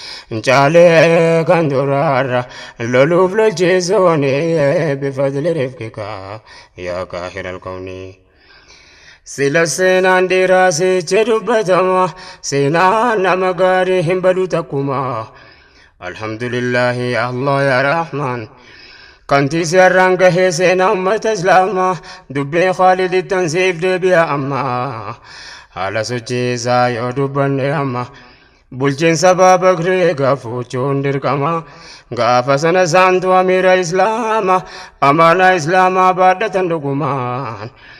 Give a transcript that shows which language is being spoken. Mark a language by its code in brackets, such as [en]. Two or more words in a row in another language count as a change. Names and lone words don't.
[om] Hin caalee kan duraarra, loluuf lolchiisuuni, [ar] بفضل رفقك يا قاهر الكون. [om] Sila seenaan dhiiraa sichi dubbatama, seenaan nama gaarii hin badu takkuma. [ar] الحمد لله، الله يا رحمن. [om] Kanti si arraan gahee seenaa ummata Islaamaa, dubbii Khaalid ittan siif deebi'a amma. Haala sochii isaa yoo dubbanne amma, bulchiinsa Abaa Bakrii gaafuuchuun dirqama. Gaafa sana saantu amiira Islaamaa, amaanaa Islaamaa baadhatan dhugumaan.